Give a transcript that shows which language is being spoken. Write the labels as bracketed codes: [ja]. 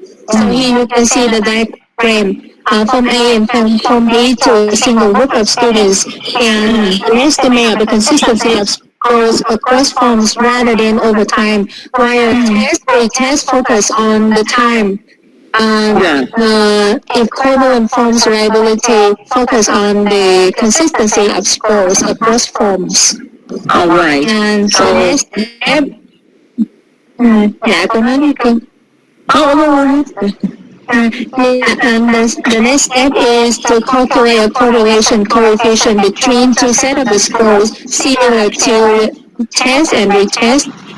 [en] So here you can see the diagram. Form A and Form B to a single group of students, and an estimate of the consistency of scores across forms rather than over time, while retest focus on the time. The equivalent forms reliability focus on the consistency of scores across forms. All right. And so next step, [vi] cô nói đi cô. [en] And the next step is to calculate a correlation coefficient between two sets of the scores similar to test and retest.